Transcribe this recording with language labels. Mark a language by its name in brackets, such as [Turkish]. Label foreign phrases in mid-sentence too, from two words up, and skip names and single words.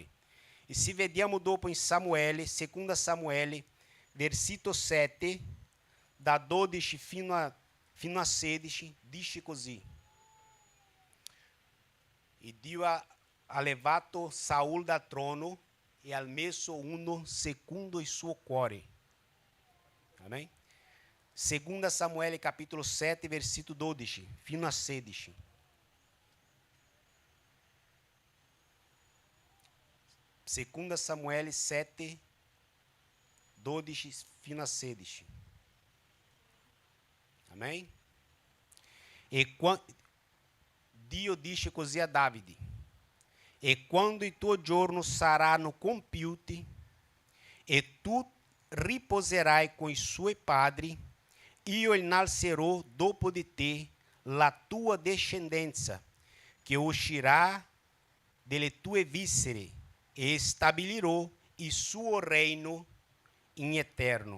[Italian] E se vediamo dopo in Samuele, 2 Samuele, versito 7, da 12 fino a 16, dice così: e Dio ha levato Saul dal trono e ha messo uno secondo il suo cuore. Amém? 2 Samuele capítulo 7, versículo 12, fino a 16. Segunda Samuele 7, 12 fino a 16. Amém? E Dio dice così a Davide: e quando il tuo giorno saranno compiuti e tu riposerai con i suoi padri, io innalzerò dopo di te la tua discendenza, che uscirà delle tue viscere, e stabilirò il suo regno in eterno.